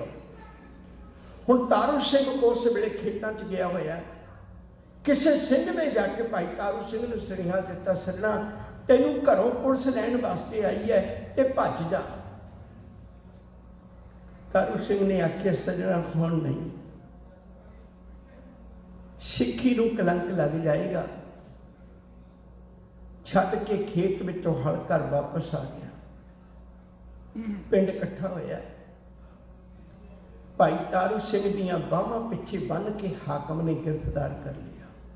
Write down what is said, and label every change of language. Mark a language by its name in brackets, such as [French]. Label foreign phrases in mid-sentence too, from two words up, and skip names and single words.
[Punjabi] ਹੁਣ ਤਾਰੂ ਸਿੰਘ ਉਸ ਵੇਲੇ ਖੇਤਾਂ 'ਚ ਗਿਆ ਹੋਇਆ। ਕਿਸੇ ਸਿੰਘ ਨੇ ਜਾ ਕੇ ਭਾਈ ਤਾਰੂ ਸਿੰਘ ਨੂੰ ਸੁਨੇਹਾ ਦਿੱਤਾ, ਸੱਜਣਾ ਤੈਨੂੰ ਘਰੋਂ ਪੁਲਿਸ ਲੈਣ ਵਾਸਤੇ ਆਈ ਹੈ ਤੇ ਭੱਜ ਜਾ। ਤਾਰੂ ਸਿੰਘ ਨੇ ਆਖਿਆ ਸੱਜਣਾ ਹੁਣ ਨਹੀਂ, ਸਿੱਖੀ ਨੂੰ ਕਲੰਕ ਲੱਗ ਜਾਏਗਾ। ਛੱਡ ਕੇ ਖੇਤ ਵਿੱਚੋਂ ਹਲ ਘਰ ਵਾਪਸ ਆ ਗਿਆ। ਪਿੰਡ ਇਕੱਠਾ ਹੋਇਆ। ਭਾਈ ਤਾਰੂ ਸਿੰਘ ਦੀਆਂ ਬਾਹਾਂ ਪਿੱਛੇ ਬੰਨ੍ਹ ਕੇ ਹਾਕਮ ਨੇ ਗ੍ਰਿਫ਼ਤਾਰ ਕਰ ਲਿਆ।